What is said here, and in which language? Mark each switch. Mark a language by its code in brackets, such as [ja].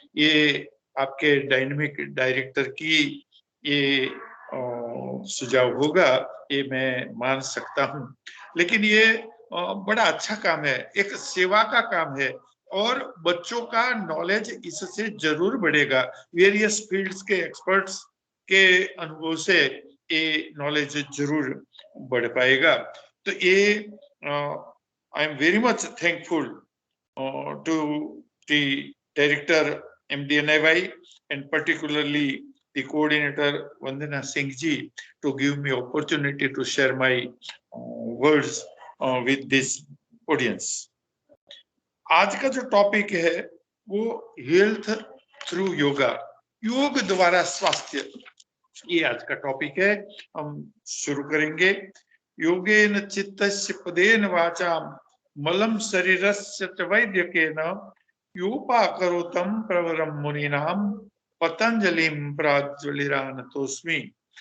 [hi] ये आपके dynamic director की ये सुझाव होगा, ये मैं मान सकता हूं। लेकिन ये बड़ा अच्छा काम है, एक सेवा का काम है और बच्चों का नॉलेज इससे जरूर बढ़ेगा। वेरियस फील्ड्स के एक्सपर्ट्स के अनुभव से ये नॉलेज जरूर बढ़ पाएगा। तो ये [en] I am very much thankful to the director MDNIY and particularly the coordinator Vandana Singh ji to give me opportunity to share my words with this audience. [hi] आज का जो टॉपिक है वो [en] health through yoga, [hi] योग द्वारा स्वास्थ्य, ये आज का टॉपिक है। हम शुरू करेंगे। [sa] योगेन चित्तस्य पदेन वाचाम मलम शरीरस्य च वैद्यकेन योपाकरोतं प्रवरं मुनीनां पतंजलिं प्राज्वलिरानतोस्मि।